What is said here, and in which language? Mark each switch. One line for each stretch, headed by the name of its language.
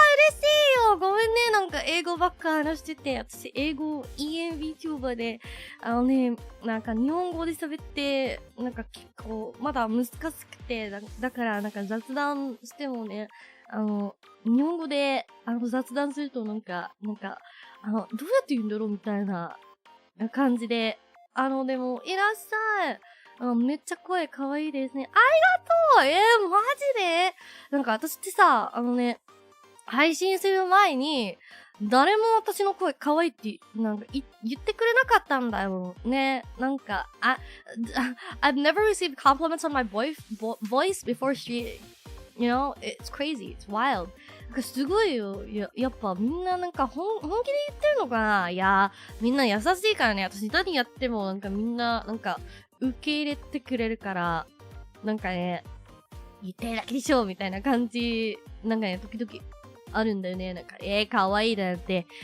Japanese: 嬉しいよ。ごめんね。なんか英語ばっか話してて、私英語 EMB 教場で、なんか日本語で喋って、なんか結構まだ難しくて、だからなんか雑談してもね、日本語で雑談するとなんかどうやって言うんだろうみたいな感じで、でもいらっしゃい。めっちゃ声可愛いですね。ありがとう。マジでなんか私ってさ、配信する前に、誰も私の声可愛いってなんか言ってくれなかったんだよね。
English: なんかI've never received compliments on my voice before she, you know, it's crazy, it's wild.
Japanese: なんかすごいよ。やっぱみんななんか本気で言ってるのかな。いやみんな優しいからね。私何やってもなんかみんななんか受け入れてくれるから、なんかね、言ってるだけでしょみたいな感じ、なんかね、時々あるんだよね。なんか、可愛いだって。